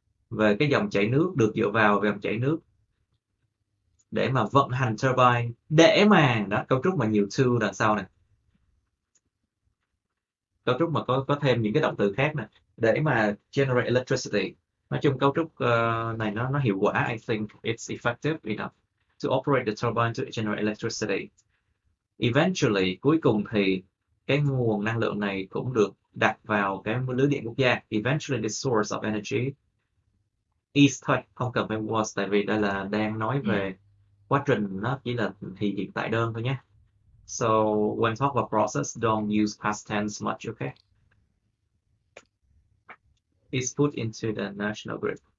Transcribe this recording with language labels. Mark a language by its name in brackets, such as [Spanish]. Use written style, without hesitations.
[Vietnamese] Về cái dòng chảy nước, được dựa vào về dòng chảy nước để mà vận hành turbine, để mà đó, cấu trúc mà nhiều to đằng sau nè, cấu trúc mà có thêm những cái động từ khác nè, để mà [English] generate electricity. [Vietnamese] Nói chung cấu trúc này nó hiệu quả. [English] I think it's effective enough to operate the turbine to generate electricity. [Vietnamese] Eventually, cuối cùng thì cái nguồn năng lượng này cũng được đặt vào cái lưới điện quốc gia. [English] Eventually the source of energy is [Vietnamese] thôi, không cần phải was, tại vì đây là đang nói về quá trình, nó chỉ là thì hiện tại đơn thôi nhé. [English] So when talk about process, don't use past tense much, okay? It's put into the national grid.